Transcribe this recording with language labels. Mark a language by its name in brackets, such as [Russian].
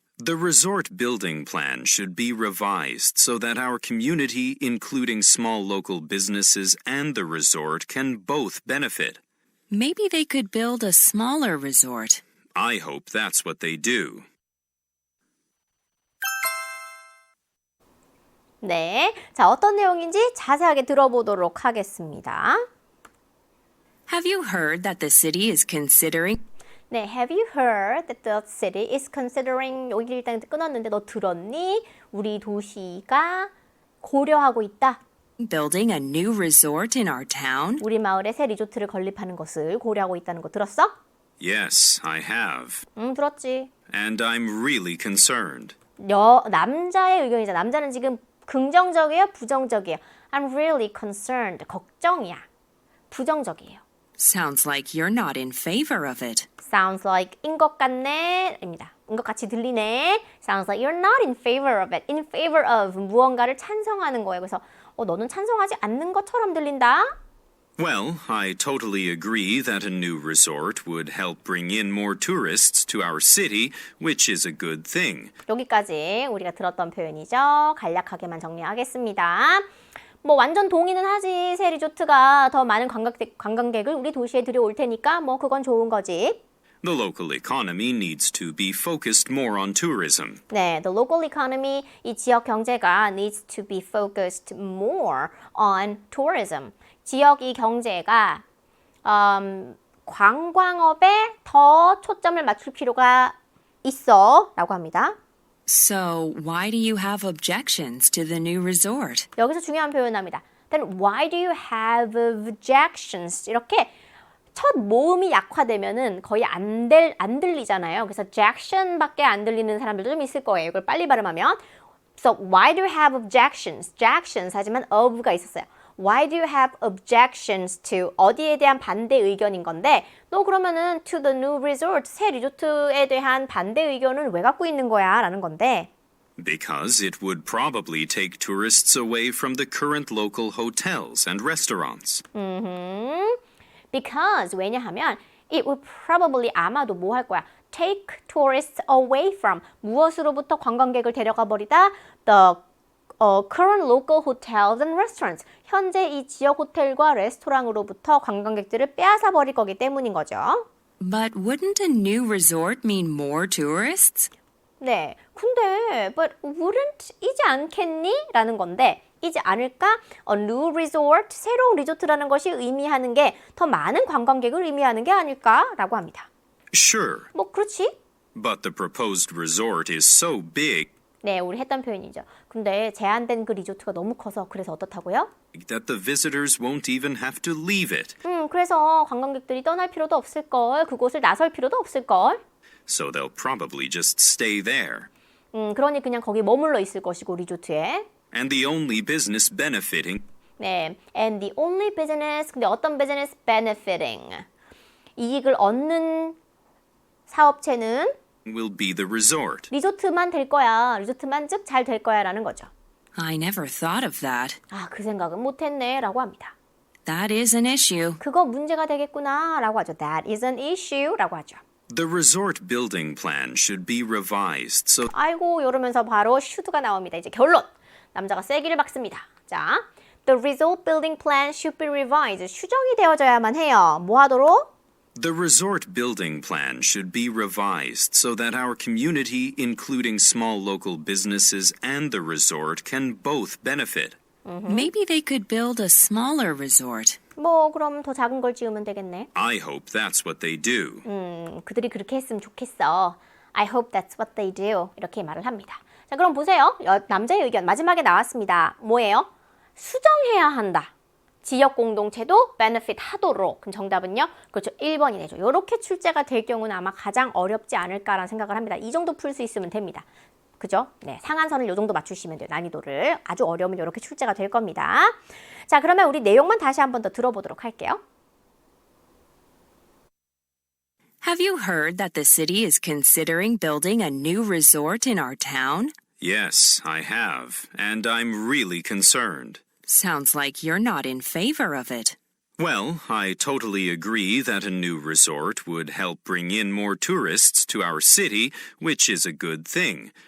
[English] The resort building plan should be revised so that our community, including small local businesses and the resort, can both benefit. Maybe they could build a smaller resort. I hope that's what they do. [Korean] 네, 자 어떤 내용인지 자세하게 들어보도록 하겠습니다. [English] Have you heard that the city is considering 네, have you heard that the city is considering [Korean] 여기 일단 끊었는데 너 들었니? 우리 도시가 고려하고 있다. [English] building a new resort in our town? [Korean] 우리 마을에 새 리조트를 건립하는 것을 고려하고 있다는 거 들었어? [English] Yes, I have. [Korean] 들었지. [English] And I'm really concerned. [Korean] 남자의 의견이죠. 남자는 지금 긍정적이에요? 부정적이에요? [English] I'm really concerned. [Korean] 걱정이야. 부정적이에요. [English] Sounds like you're not in favor of it. Sounds like [Korean] 인 것 같네 입니다. 인 것 같이 들리네. [English] Sounds like you're not in favor of it. In favor of [Korean] 무언가를 찬성하는 거예요. 그래서 너는 찬성하지 않는 것처럼 들린다. [English] Well, I totally agree that a new resort would help bring in more tourists to our city, which is a good thing. [Korean] 여기까지 우리가 들었던 표현이죠. 간략하게만 정리하겠습니다. 뭐 완전 동의는 하지. 새 리조트가 더 많은 관광객을 우리 도시에 들여올 테니까 뭐 그건 좋은 거지. [English] The local economy needs to be focused more on tourism. 네, the local economy, [Korean] 이 지역 경제가 [English] needs to be focused more on tourism. [Korean] 지역 이 경제가 관광업에 더 초점을 맞출 필요가 있어 라고 합니다. [English] So, why do you have objections to the new resort? [Korean] 여기서 중요한 표현합니다. [English] Then why do you have objections? [Korean] 이렇게 첫 모음이 약화되면은 거의 안 들리잖아요. 그래서 Jackson밖에 안 들리는 사람들도 좀 있을 거예요. 이걸 빨리 발음하면. [English] So why do you have objections? [Korean] Objections 하지만 of가 있었어요. [English] Why do you have objections to [Korean] 어디에 대한 반대 의견인 건데 너 그러면은 [English] to the new resort [Korean] 새 리조트에 대한 반대 의견은 왜 갖고 있는 거야? 라는 건데 [English] Because it would probably take tourists away from the current local hotels and restaurants. Because [Korean] 왜냐하면 [English] it would probably [Korean] 아마도 뭐 할 거야? [English] Take tourists away from [Korean] 무엇으로부터 관광객을 데려가 버리다 [English] the current local hotels and restaurants [Korean] 현재 이 지역 호텔과 레스토랑으로부터 관광객들을 빼앗아 버릴 거기 때문인 거죠. [English] But wouldn't a new resort mean more tourists? [Korean] 네, 근데 [English] but wouldn't [Korean] 이지 않겠니? 라는 건데 이지 않을까? [English] A new resort, [Korean] 새로운 리조트라는 것이 의미하는 게 더 많은 관광객을 의미하는 게 아닐까? 라고 합니다. [English] Sure, [Korean] 뭐 그렇지? [English] but the proposed resort is so big [Korean] 네, 우리 했던 표현이죠. 근데 제한된 그 리조트가 너무 커서 그래서 어떻다고요? [English] that the visitors won't even have to leave it. [Korean] 그래서 관광객들이 떠날 필요도 없을걸. 그곳을 나설 필요도 없을걸. [English] So they'll probably just stay there. [Korean] 그러니 그냥 거기 머물러 있을 것이고 리조트에. [English] And the only business benefiting 네, and the only business. [Korean] 근데 어떤 [English] business benefiting? [Korean] 이익을 얻는 사업체는 [English] will be the resort. [Korean] 리조트만 될 거야. 리조트만 즉 잘 될 거야 라는 거죠. [English] I never thought of that. [Korean] 아, 그 생각은 못했네 라고 합니다. [English] That is an issue. [Korean] 그거 문제가 되겠구나 라고 하죠. [English] That is an issue [Korean] 라고 하죠. [English] The resort building plan should be revised so [Korean] 아이고 이러면서 바로 should가 나옵니다. 이제 결론. 남자가 세기를 박습니다. 자, [English] the resort building plan should be revised. [Korean] 수정이 되어져야만 해요. 뭐 하도록? [English] The resort building plan should be revised so that our community, including small local businesses and the resort, can both benefit. Maybe they could build a smaller resort. [Korean] 뭐 그럼 더 작은 걸 지으면 되겠네. [English] I hope that's what they do. [Korean] 그들이 그렇게 했으면 좋겠어. [English] I hope that's what they do. [Korean] 이렇게 말을 합니다. 자, 그럼 보세요. 남자의 의견 마지막에 나왔습니다. 뭐예요? 수정해야 한다. 지역 공동체도 benefit 하도록. 그럼 정답은요? 그렇죠. 1번이 되죠. 이렇게 출제가 될 경우는 아마 가장 어렵지 않을까라는 생각을 합니다. 이 정도 풀 수 있으면 됩니다. 그죠? 네, 상한선을 이 정도 맞추시면 돼요. 난이도를. 아주 어려우면 이렇게 출제가 될 겁니다. 자, 그러면 우리 내용만 다시 한 번 더 들어보도록 할게요. [English] Have you heard that the city is considering building a new resort in our town? Yes, I have, and I'm really concerned. Sounds like you're not in favor of it. Well, I totally agree that a new resort would help bring in more tourists to our city, which is a good thing.